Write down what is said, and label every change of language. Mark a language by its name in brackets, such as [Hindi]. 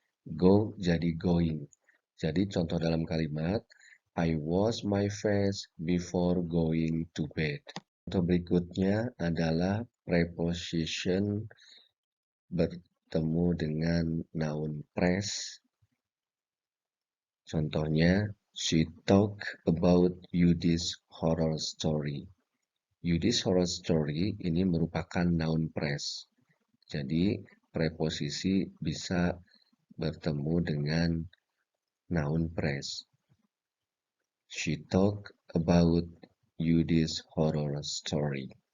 [English] Go jadi going. [Indonesian] Jadi contoh dalam kalimat, [English] I wash my face before going to bed. [Indonesian] Contoh berikutnya adalah preposition bertemu dengan noun phrase. Contohnya, [English] she talked about Yudi's horror story. [Indonesian] Yudi's horror story ini merupakan noun phrase. Jadi, preposisi bisa bertemu dengan noun phrase. [English] She talked about Yudi's horror story.